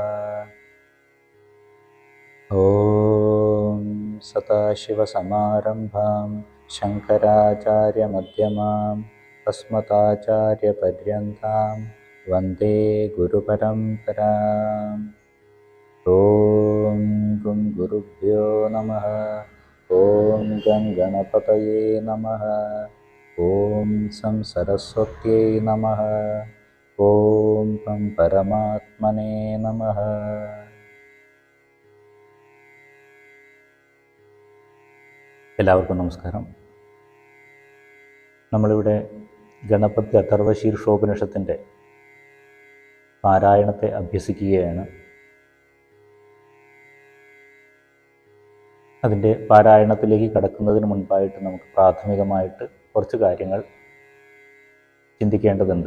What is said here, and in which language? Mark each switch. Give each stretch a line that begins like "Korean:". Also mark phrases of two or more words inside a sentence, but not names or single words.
Sanskrit: ॐ सदाशिवसमारम्भां शङ्कराचार्यमध्यमाम् अस्मदाचार्यपर्यन्तां वन्दे गुरुपरम्पराम्। ॐ गं गुरुभ्यो नमः। ॐ गं गणपतये नमः। ॐ सं सरस्वत्यै नमः। ॐ पं परमात्मने नमः।
Malayalam: എല്ലാവർക്കും നമസ്കാരം. നമ്മളിവിടെ ഗണപതി അഥർവശീർഷോപനിഷത്തിൻ്റെ പാരായണത്തെ അഭ്യസിക്കുകയാണ്. അതിൻ്റെ പാരായണത്തിലേക്ക് കടക്കുന്നതിന് മുൻപായിട്ട് നമുക്ക് പ്രാഥമികമായിട്ട് കുറച്ച് കാര്യങ്ങൾ ചിന്തിക്കേണ്ടതുണ്ട്.